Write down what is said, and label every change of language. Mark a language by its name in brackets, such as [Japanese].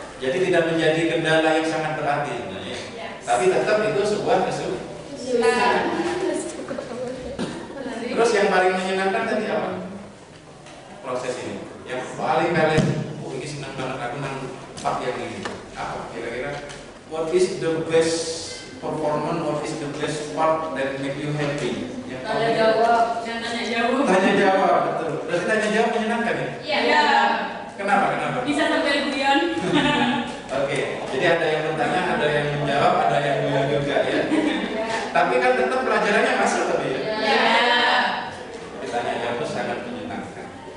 [Indonesian] Jadi tidak menjadi kendala yang sangat berarti sebenarnya. Tapi tetap itu sebuah kesulitan. Terus yang paling menyenangkan tadi apa? Proses ini. Yang paling kalian, ini senang banget aku nampak yang ini. Apa kira-kira? [English] What is the best performance? What is the best part that make you happy? [Indonesian] Tanya jawab. Tanya jawab, betul. Berarti tanya jawab menyenangkan ya? Iya. Kenapa? Bisa sampai guyon. Oke, jadi ada yang bertanya, ada yang menjawab, ada yang guyon juga ya. Tapi kan tetap pelajarannya masuk tadi ya? Iya. Ditanya jawab itu sangat menyenangkan.